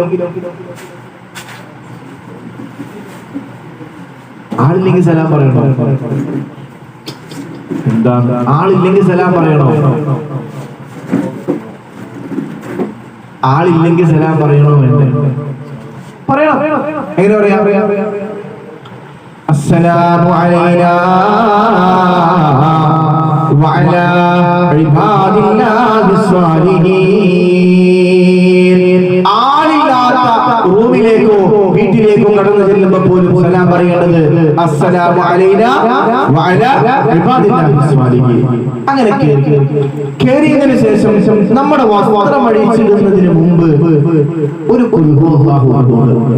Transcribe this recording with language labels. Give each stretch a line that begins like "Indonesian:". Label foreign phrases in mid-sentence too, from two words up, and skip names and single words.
Malayalam: ആളില്ലെങ്കിൽ സലാം പറയണോ? എന്താ ആളില്ലെങ്കിൽ സലാം പറയണോ? ആളില്ലെങ്കിൽ സലാം പറയണോ? പറയണം. എങ്ങനെ പറയാം?
Arabic: السلام علينا وعلى عباد الله الصالحين.
Malayalam: ആളില്ലാത്ത റൂമിലേക്കോ വീട്ടിലേക്കോ കടന്നു ചെല്ലുമ്പോൾ പോലും സലാം പറയേണ്ടത്
Arabic: السلام علينا وعلى عباد الله الصالحين.
Malayalam: അങ്ങനെ കേറിയതിനു ശേഷം നമ്മുടെ വസ്ത്രം അഴിച്ചിടുന്നതിന് മുമ്പ് ഒരു
Arabic: قل هو الله أحد.